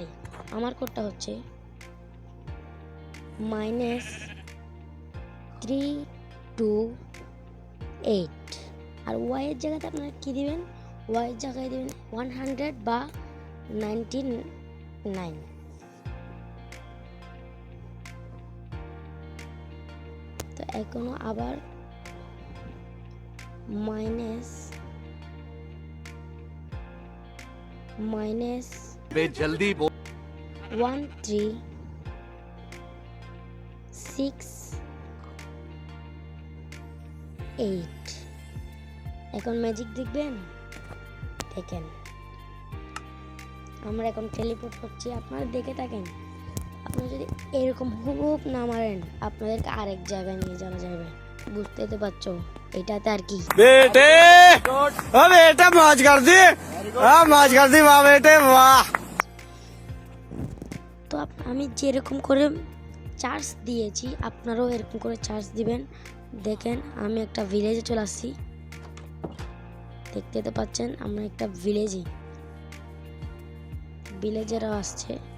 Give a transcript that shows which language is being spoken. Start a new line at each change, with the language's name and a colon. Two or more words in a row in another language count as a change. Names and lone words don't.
Bangla: আমার কোডটা হচ্ছে -328 আর ওয়াইয়ের জায়গাতে আপনারা কী দিবেন? ওয়াইয়ের জায়গায় দিবেন 100 বা 99। তো এখনো আবার
Hindi: अबे जल्दी बोल।
Bangla: 1368 এখন ম্যাজিক দেখবেন। দেখেন আমরা এখন টেলিপোর্ট করছি, আপনারা দেখে থাকেন। আপনারা যদি এরকম হুবহুব না মারেন আপনাদেরকে আরেক জায়গায় নিয়ে যাওয়া যাবে। বুঝতে তো পারছো এটাতে আর কি।
Hindi: बेटे ओ बेटा मौज कर दी, हाँ मौज कर दी वाह बेटे वाह।
Bangla: তো আমি যেরকম করে চার্জ দিয়েছি আপনারাও এরকম করে চার্জ দিবেন। দেখেন আমি একটা ভিলেজে চলে আসছি, দেখতে তো পাচ্ছেন আমরা একটা ভিলেজেরও আসছে।